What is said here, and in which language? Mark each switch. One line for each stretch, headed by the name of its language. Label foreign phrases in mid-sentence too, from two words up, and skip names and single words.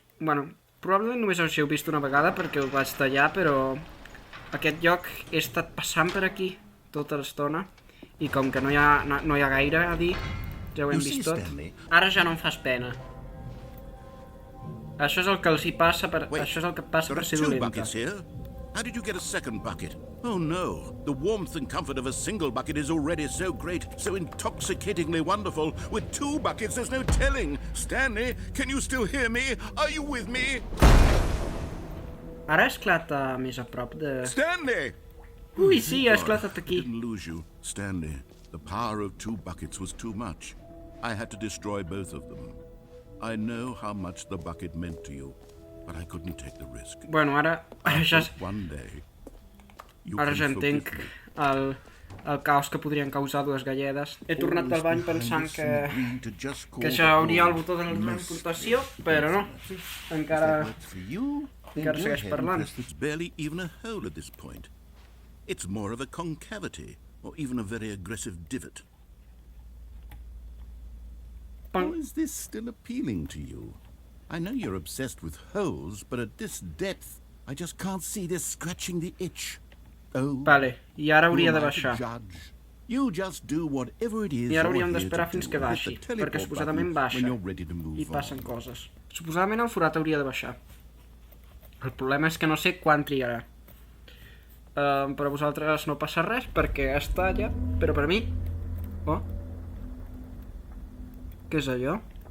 Catalan: Bueno, probablement només us heu vist una vegada perquè ho vaig tallar, però aquest lloc he estat passant per aquí tota l'estona i com que no hi ha gaire a dir, ja ho hem vist tot. Ara ja no em fas pena. Això és el que els hi passa per... Això és el que passa per ser dolenta.
English: How did you get a second bucket? Oh no, the warmth and comfort of a single bucket is already so great, so intoxicatingly wonderful. With two buckets, there's no telling. Stanley, can you still hear me? Are you with me?
Catalan: Ara ha esclatat més a prop de...
English: Stanley!
Catalan: Ui, sí, ha esclatat aquí.
English: I didn't lose you, Stanley. The power of two buckets was too much. I had to destroy both of them. I know how much the bucket meant to you. But I couldn't take the risk.
Catalan: Bueno, ara ja entenc el caos que podrien causar dues galledes. He tornat del bany pensant que ja hauria el botó de la transportació, però no. Encara segueix parlant.
English: There's barely even a hole at this point. It's more of a concavity, or even a very aggressive divot. How is this still appealing to you? I know you're obsessed with holes, but at this depth, I just can't see this scratching the itch.
Catalan: Oh, vale, i ara hauria de baixar.
English: You just do whatever it is.
Catalan: I ara hauríem d'esperar fins que baixi, perquè suposadament baixa i passen coses. Suposadament el forat hauria de baixar. El problema és que no sé quan trigarà. Per a vosaltres no passa res, perquè està allà, però per a mi... Oh. Què és allò?